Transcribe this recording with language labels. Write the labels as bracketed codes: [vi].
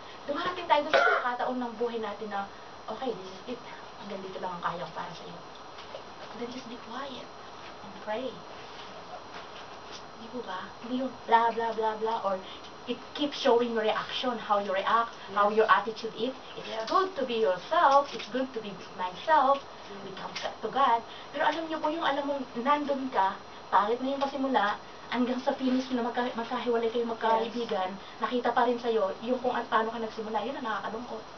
[tl] Dumarating tayo sa pagkakataon ng buhay natin na, [en] okay, this is it. [tl] Hanggang dito lang ang kaya ko para sa iyo. [en] Then just be quiet and pray. [tl] Di po ba? Hindi yung [en] blah, blah, blah, blah, or it keeps showing your reaction, how you react, how your attitude is. It's good to be yourself, it's good to be myself, we come to God. [tl] Pero alam niyo po, yung alam mong nandun ka, pangit na yung pasimula, hanggang sa finish na magkahiwalay kayo magkaibigan, nakita pa rin sa'yo yung kung paano ka nagsimula, yun ang nakakalungkot.